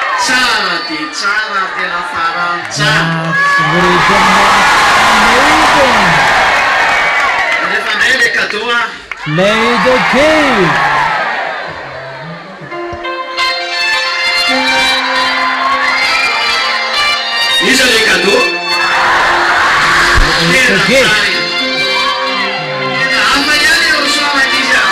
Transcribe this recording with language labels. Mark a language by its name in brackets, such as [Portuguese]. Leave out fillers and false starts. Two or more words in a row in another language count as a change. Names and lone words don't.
[Malagasy] tsara dia tsara tena farany tsara [English] That's really amazing. [Malagasy] rehefa ndray [French] le cadeau [Malagasy] a [English] Play the game. [Malagasy] iza [French] le cadeau [English] It's a gift. [Malagasy] tena hafa ihany eo soamany izy a